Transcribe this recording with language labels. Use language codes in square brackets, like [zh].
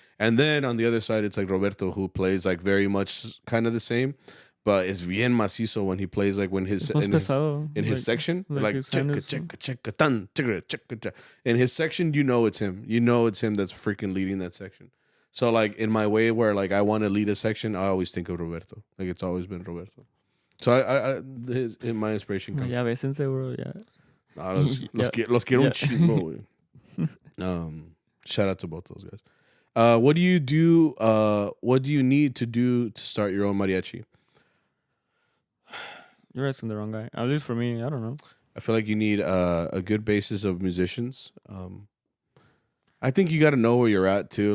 [en] And then on the other side, it's like Roberto, who plays like very much kind of the same, but it's [es] bien macizo [en] when he plays like when his his section, like in his section, it's him. It's him that's freaking leading that section. So like in my way where like I want to lead a section, I always think of Roberto. Like it's always been Roberto. So my inspiration comes. Yeah, [es] bésense, [en] bro. Yeah. [es] Los quiero un chingo, güey. [en] Shout out to both those guys. What do you do? What do you need to do to start your own mariachi? You're asking the wrong guy. At least for me, I don't know. I feel like you need a good basis of musicians. I think you got to know where you're at too.